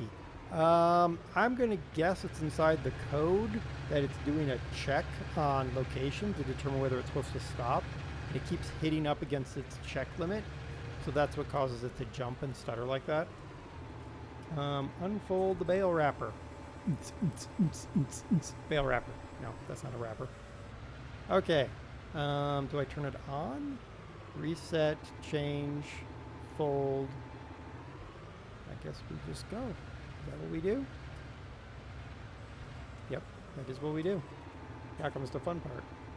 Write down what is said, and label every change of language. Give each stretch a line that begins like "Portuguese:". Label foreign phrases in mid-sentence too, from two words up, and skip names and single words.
English: I'm going to guess it's inside the code that it's doing a check on location to determine whether it's supposed to stop. And it keeps hitting up against its check limit. So that's what causes it to jump and stutter like that. Unfold the bale wrapper. Bale wrapper. No, that's not a wrapper. Okay. Do I turn it on? Reset, change, fold. I guess we just go. Is that what we do? Yep, that is what we do. Now comes the fun part.